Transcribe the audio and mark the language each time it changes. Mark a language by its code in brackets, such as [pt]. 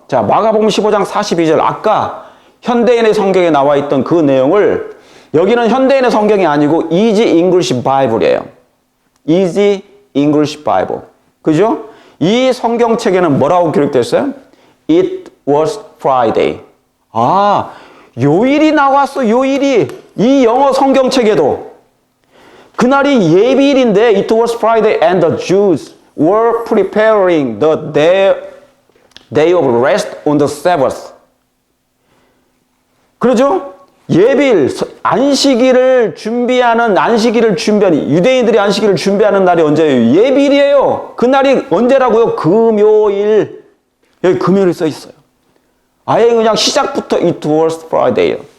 [ko] 자, 마가복음 15장 42절. 아까 현대인의 성경에 나와 있던 그 내용을 여기는 현대인의 성경이 아니고 Easy English Bible이에요. Easy English Bible. 그죠? 이 성경책에는 뭐라고 기록되어 있어요? [en] It was Friday. [ko] 아, 요일이 나왔어, 요일이. 이 영어 성경책에도. 그날이 예비일인데, [en] It was Friday and the Jews were preparing the day of rest on the Sabbath. [ko] 그러죠? 예비일, 안식일을 준비하는, 유대인들이 안식일을 준비하는 날이 언제예요? 예비일이에요. 그날이 언제라고요? 금요일. 여기 금요일이 써 있어요. 아예 그냥 시작부터 [en] It was Friday.